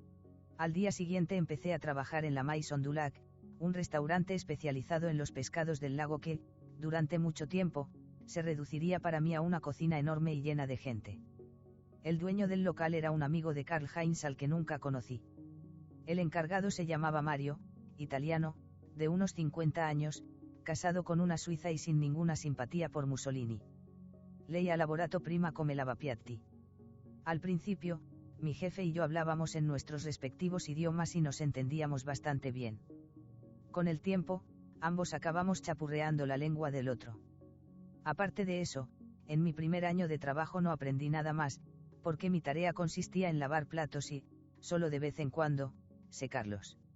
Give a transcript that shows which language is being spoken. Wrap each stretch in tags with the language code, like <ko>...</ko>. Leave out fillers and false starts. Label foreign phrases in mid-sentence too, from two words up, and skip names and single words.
<es>Al día siguiente empecé a trabajar en la Maison du Lac, un restaurante especializado en los pescados del lago que, durante mucho tiempo, se reduciría para mí a una cocina enorme y llena de gente. El dueño del local era un amigo de Karl-Heinz al que nunca conocí. El encargado se llamaba Mario, italiano, de unos 50 años, casado con una suiza y sin ninguna simpatía por Mussolini.</es> <it>Lei a lavorato prima come lavapiatti.</it> <es>Al principio, mi jefe y yo hablábamos en nuestros respectivos idiomas y nos entendíamos bastante bien. Con el tiempo, ambos acabamos chapurreando la lengua del otro. Aparte de eso, en mi primer año de trabajo no aprendí nada más, porque mi tarea consistía en lavar platos y, solo de vez en cuando, sé Carlos.</es>